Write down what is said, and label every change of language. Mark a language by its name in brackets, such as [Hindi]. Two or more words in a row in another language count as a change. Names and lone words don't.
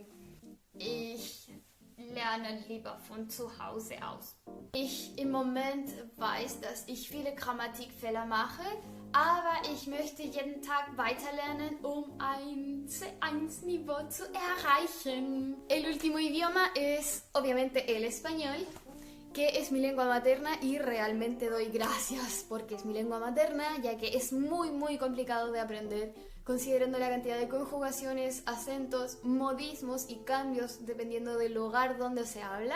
[German] Ich lerne lieber von zu Hause aus. Ich im Moment weiß, dass ich viele Grammatikfehler mache, aber ich möchte jeden Tag weiterlernen, um ein C1-Niveau zu erreichen. [Spanish] El último idioma es obviamente el español, que es mi lengua materna y realmente doy gracias porque es mi lengua materna, ya que es muy complicado de aprender, considerando la cantidad de conjugaciones, acentos, modismos y cambios dependiendo del lugar donde se habla.